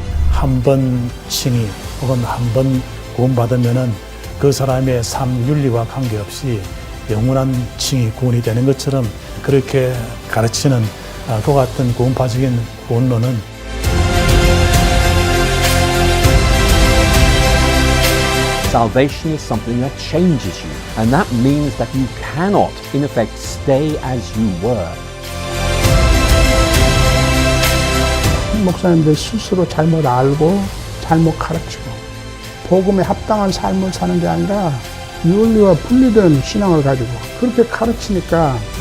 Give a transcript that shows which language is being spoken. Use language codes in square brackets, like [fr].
[ko] 한 번 칭의 혹은 한 번 구원받으면은 그 사람의 삶 윤리와 관계없이 영원한 칭의 구원이 되는 것처럼 그렇게 가르치는 그 같은 구원파적인 구원론은 [en] Salvation is something that changes you, and that means that you cannot, in effect, stay as you were. [ko] 목사님들 스스로 잘못 알고 잘못 가르치고 복음에 합당한 삶을 사는 게 아니라 윤리와 분리된 신앙을 가지고 그렇게 가르치니까